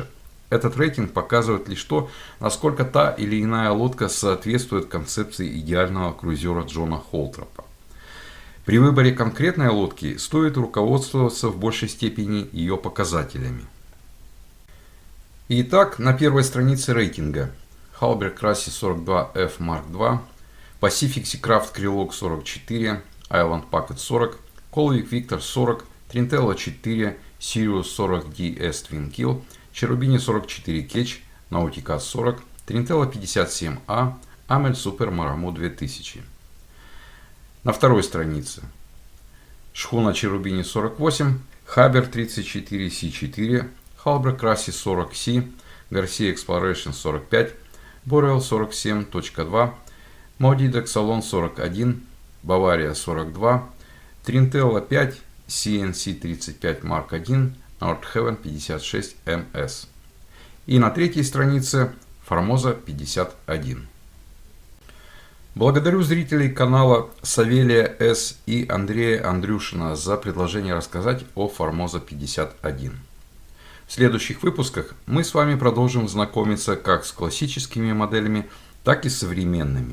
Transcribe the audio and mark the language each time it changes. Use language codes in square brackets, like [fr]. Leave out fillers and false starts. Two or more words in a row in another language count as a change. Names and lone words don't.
[ru] Этот рейтинг показывает лишь то, насколько та или иная лодка соответствует концепции идеального круизера Джона Холтропа. При выборе конкретной лодки стоит руководствоваться в большей степени ее показателями. Итак, на первой странице рейтинга Halberg Classic 42F Mark II, Pacific Seacraft Krylok 44, Island Packet 40, Colvik Victor 40, Trintella 4, Sirius 40 DS Twin Kill, Cherubini 44 Ketch, Nautica 40, Trintella 57A, Amel Super Maramut 2000. На второй странице шхуна Cherubini 48, Haber 34 C4, Halberg Classic 40 C, Garcia Exploration 45, Boreal 47.2, Maudit Exalon 41, Bavaria 42, Trintella 5, CNC 35 Mark 1, Nordhaven 56 MS. И на третьей странице Формоза 51. Благодарю зрителей канала Савелия С. и Андрея Андрюшина за предложение рассказать о Формоза 51. В следующих выпусках мы с вами продолжим знакомиться как с классическими моделями, так и с современными.